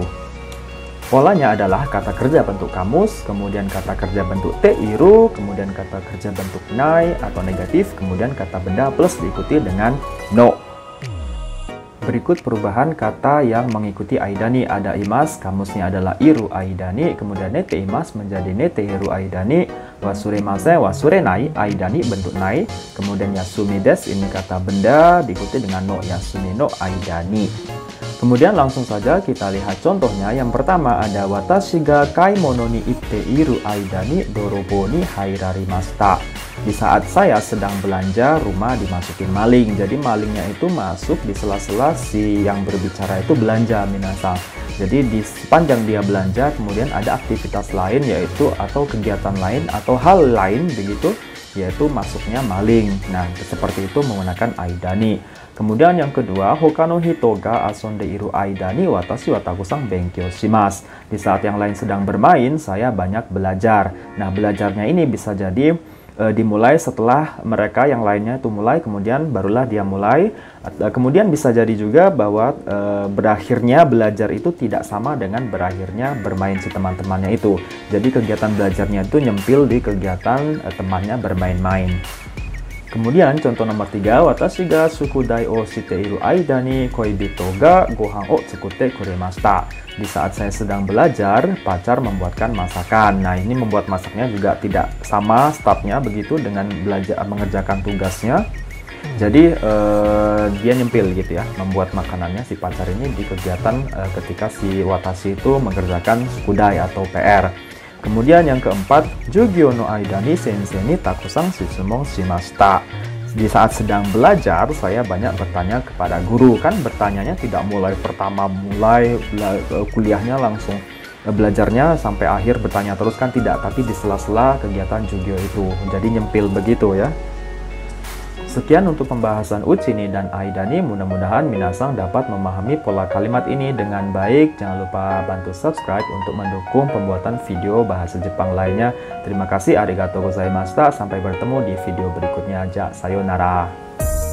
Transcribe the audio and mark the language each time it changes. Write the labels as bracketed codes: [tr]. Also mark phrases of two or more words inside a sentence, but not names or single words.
[id] Polanya adalah kata kerja bentuk kamus, kemudian kata kerja bentuk teiru, kemudian kata kerja bentuk nai atau negatif, kemudian kata benda plus diikuti dengan no. Berikut perubahan kata yang mengikuti aidani. Ada imas, kamusnya adalah [ja] いる間に, [id] kemudian [ja] 寝ています [id] menjadi [ja] 寝ている間に, 忘れませ 忘れない, [id] aidani bentuk nai, kemudian [ja] 休みです, [id] ini kata benda diikuti dengan no, [ja] 休みの間に. [id] Kemudian langsung saja kita lihat contohnya. [ja] Yang pertama ada 私が買い物に行っている間に泥棒に入られました. [id] Di saat saya sedang belanja, rumah dimasukin maling. Jadi malingnya itu masuk di sela-sela si yang berbicara itu belanja minasang. Jadi di sepanjang dia belanja kemudian ada aktivitas lain yaitu atau kegiatan lain atau hal lain begitu, yaitu masuknya maling. Nah, seperti itu menggunakan aidani. Kemudian yang kedua, [ja] ほかの人が遊んでいる間に私はたくさん勉強します. [id] Di saat yang lain sedang bermain, saya banyak belajar. Nah, belajarnya ini bisa jadi dimulai setelah mereka yang lainnya itu mulai, kemudian barulah dia mulai. Kemudian bisa jadi juga bahwa berakhirnya belajar itu tidak sama dengan berakhirnya bermain si teman-temannya itu. Jadi kegiatan belajarnya itu nyempil di kegiatan temannya bermain-main. Kemudian contoh nomor 3, [ja] 私が宿題をしている間に恋人がご飯を作ってくれました. [id] Di saat saya sedang belajar, pacar membuatkan masakan. Nah, ini membuat masaknya juga tidak sama stepnya begitu dengan belajar mengerjakan tugasnya. Jadi dia nyempil gitu ya, membuat makanannya si pacar ini di kegiatan ketika si watashi itu mengerjakan sukudai atau PR. Kemudian yang keempat, [ja] 授業の間に先生にたくさん質問しました. [id] Di saat sedang belajar, saya banyak bertanya kepada guru. Kan bertanyanya tidak mulai kuliahnya langsung belajarnya sampai akhir bertanya terus kan tidak, tapi di sela-sela kegiatan Jugyo itu. Jadi nyempil begitu ya. Sekian untuk pembahasan Uchini dan Aidani. Mudah-mudahan minasang dapat memahami pola kalimat ini dengan baik. Jangan lupa bantu subscribe untuk mendukung pembuatan video bahasa Jepang lainnya. Terima kasih, [ja] ありがとうございました. [id] Sampai bertemu di video berikutnya. Sayonara.